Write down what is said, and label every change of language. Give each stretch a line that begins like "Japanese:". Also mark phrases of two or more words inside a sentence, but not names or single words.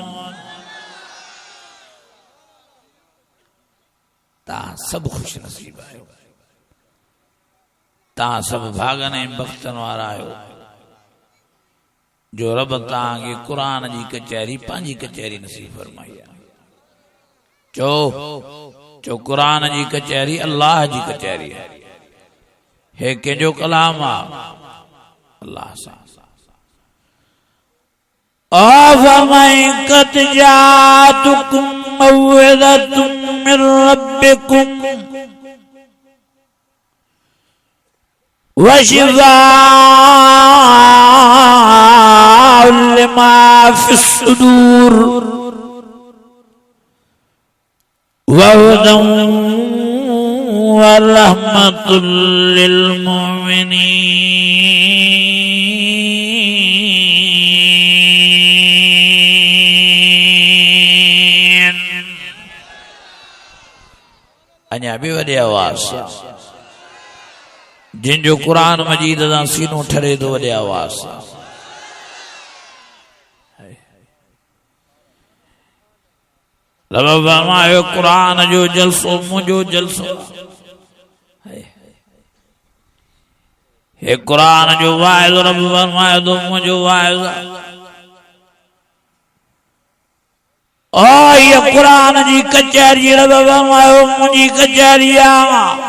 Sindhi: तव्हां सब खुश नसीब आहियो, तव्हां सब भागन ऐं बख़्तन वारा आहियो जो रब तव्हांखे कुरान जी कचहरी पंहिंजी कचहरी नसीब फरमाई आहे। चो कुरान जी कचहरी अल्लाह जी कचहरी है, हे कंहिंजो कलाम आहे अल्लाह सां।
Arabic: أفمن جاءتكم موعظة من ربكم وشفاء لما في الصدور وهدى ورحمة للمؤمنين.
Sindhi: अञा भी वॾे आवाज़ जिन जो कुरान मजीद सां सीनो ठरे थो वॾे आवाज़ रब फरमायो कुरान जो जलसो मुंहिंजो जलसो हे कुरान जो वाइज़ रब फरमायो तो मुंहिंजो वाइज़ ओ ये कुरान जी कचहरी रब फरमायो मुंहिंजी कचहरी आहे।